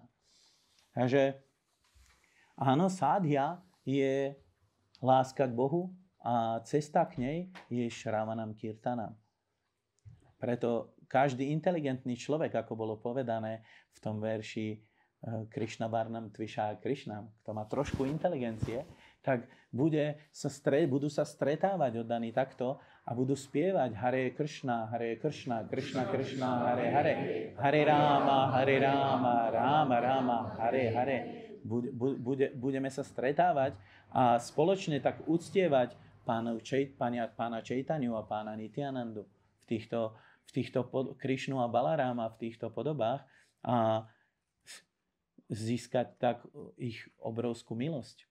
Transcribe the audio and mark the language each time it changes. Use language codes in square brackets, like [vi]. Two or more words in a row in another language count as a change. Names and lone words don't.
[sk] Takže áno, sádhya je láska k Bohu a cesta k nej je [sa] Shravanam Kirtanam. [sk] Preto každý inteligentný človek, ako bolo povedané v tom verši [sa] Krishna Varnam Tvisha Krishnam, [sk] kto má trošku inteligencie, tak budú sa stretávať oddaní takto a budú spievať [sa] Hare Krishna, Krishna Krishna, Hare Hare, Hare Rama, Rama Rama, Hare Hare. [sk] Budeme sa stretávať a spoločne tak uctievať pána Čaitanyu a pána Nityanandu v týchto Krišnu a Balarama v týchto podobách a získať tak ich obrovskú milosť.